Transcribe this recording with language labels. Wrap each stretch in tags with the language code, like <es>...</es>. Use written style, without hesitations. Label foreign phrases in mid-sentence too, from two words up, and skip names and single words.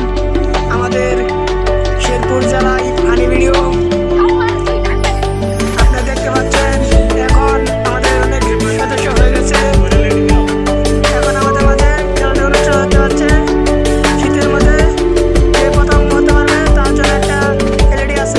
<bn>আমাদের শেরপুর জলায় ফানি ভিডিও আপনারা দেখতে পাচ্ছেন। এখন আমাদের অনেক সদস্য হয়ে গেছে। এখন আমাদের माঝে খেলাটি অনুষ্ঠান হতে যাচ্ছে। শীতের মধ্যে যে প্রথম হতে পারবে তার জন্য একটা এলইডি আছে।</bn>